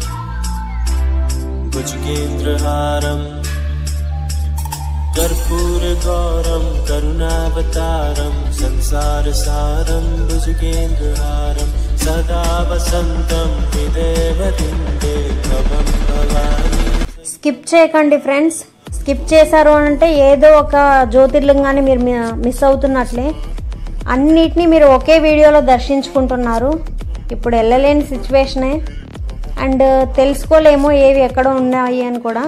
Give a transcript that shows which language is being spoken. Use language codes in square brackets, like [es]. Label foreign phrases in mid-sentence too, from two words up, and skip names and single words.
[sa] भुजगेन्द्रहारम कर्पूर गौरम करुणावतारम संसार सारम भुजगेन्द्रहारम सदा वसंतम हृदयवृंदे भवं भवानी. [te] స్కిప్ చేయకండి ఫ్రెండ్స్. స్కిప్ చేశారు అంటే ఏదో ఒక జ్యోతిర్లింగాన్ని మీరు మిస్ అవుతున్నట్లే. అన్నిటినీ మీరు ఒకే వీడియోలో దర్శించుకుంటున్నారు. ఇప్పుడు వెళ్ళలేని సిచ్యువేషనే అండ్ తెలుసుకోలేమో ఏవి ఎక్కడ ఉన్నాయి అని కూడా.